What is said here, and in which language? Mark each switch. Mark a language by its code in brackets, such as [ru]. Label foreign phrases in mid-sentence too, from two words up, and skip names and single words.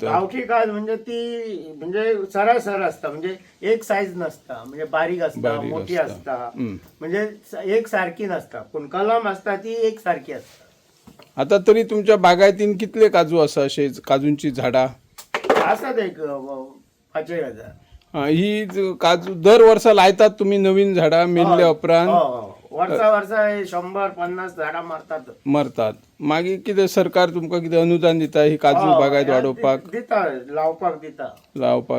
[kok] गावठी काज म्हणजे ती म्हणजे सरासर असता, म्हणजे एक साईज नसता, म्हणजे बारीक असता, मोठी असता, म्हणजे एक सारखी नसता. पण कलम असता ती एक सारखी असता. आता तरी तुमच्या बागायतीन कितले काजू असा असे काजूंची झाडा? असतात एक 5,000. ही काजू दर वर्सा लायतात तुम्ही नवीन झाडा मेल्ल्या उपरांत? वर्सा 100-50 झाडां मरतात. मागीर कितें सरकार तुमकां कितें अनुदान दिता ही काजू बागायत वाडोवपाक? दिता, लावपाक